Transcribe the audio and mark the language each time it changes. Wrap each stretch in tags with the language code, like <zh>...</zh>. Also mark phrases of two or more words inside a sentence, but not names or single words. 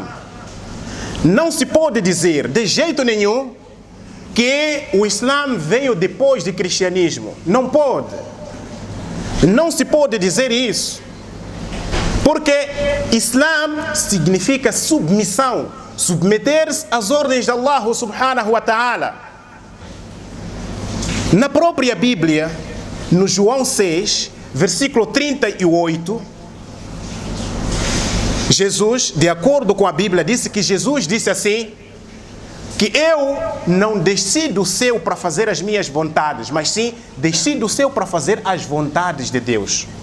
<pt>Não se pode dizer de jeito nenhum que o Islã veio depois do cristianismo. Não pode. Não se pode dizer isso. Porque Islã significa submissão, submeter-se às ordens de Allah</pt> <ar>سبحانه وتعالى.</ar> <pt>Na própria Bíblia, no João 6, versículo 38, Jesus, de acordo com a Bíblia, disse que Jesus disse assim, que eu não desci do céu para fazer as minhas vontades, mas sim desci do céu para fazer as vontades de Deus.</pt>